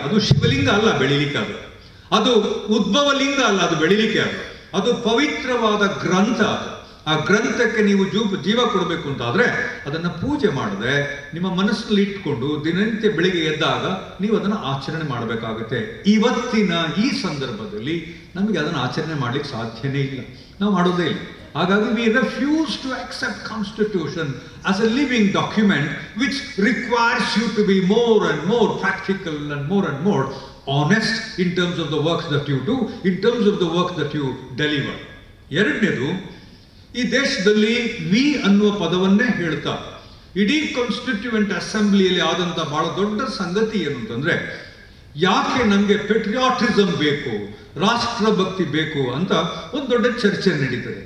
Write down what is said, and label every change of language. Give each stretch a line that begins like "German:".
Kannada: ಅದು ಶಿವಲಿಂಗ ಅಲ್ಲ ಬೆಳಿಲಿಕ್ಕೆ, ಅದು ಉದ್ಭವ ಲಿಂಗ ಅಲ್ಲ, ಅದು ಬೆಳಿಲಿಕ್ಕೆ ಅದು ಪವಿತ್ರವಾದ ಗ್ರಂಥ. ಆ ಗ್ರಂಥಕ್ಕೆ ನೀವು ಜೀವ ಕೊಡಬೇಕು ಅಂತಾದ್ರೆ ಅದನ್ನ ಪೂಜೆ ಮಾಡದೆ ನಿಮ್ಮ ಮನಸ್ಸಲ್ಲಿ ಇಟ್ಕೊಂಡು ದಿನನಿತ್ಯ ಬೆಳಿಗ್ಗೆ ಎದ್ದಾಗ ನೀವು ಅದನ್ನು ಆಚರಣೆ ಮಾಡಬೇಕಾಗುತ್ತೆ. ಇವತ್ತಿನ ಈ ಸಂದರ್ಭದಲ್ಲಿ ನಮಗೆ ಅದನ್ನು ಆಚರಣೆ ಮಾಡ್ಲಿಕ್ಕೆ ಸಾಧ್ಯನೇ ಇಲ್ಲ, ನಾವು ಮಾಡೋದೇ ಇಲ್ಲ. ಹಾಗಾಗಿ
English: we refuse to accept Constitution as a living document which requires you to be more and more practical and more honest in terms of the work that you do, in terms of the work that you deliver.
Kannada: ಎರಡನೇದು, ಈ ದೇಶದಲ್ಲಿ V ಅನ್ನುವ ಪದವನ್ನೇ ಹೇಳ್ತಾ ಇಡೀ constituent ಅಸೆಂಬ್ಲಿಯಲ್ಲಿ ಆದಂತ ಬಹಳ ದೊಡ್ಡ ಸಂಗತಿ ಏನು ಅಂತಂದ್ರೆ, ಯಾಕೆ ನಮಗೆ ಪೆಟ್ರಿಯಾಟಿಸಮ್ ಬೇಕು, ರಾಷ್ಟ್ರಭಕ್ತಿ ಬೇಕು ಅಂತ ಒಂದು ದೊಡ್ಡ ಚರ್ಚೆ ನಡೀತದೆ.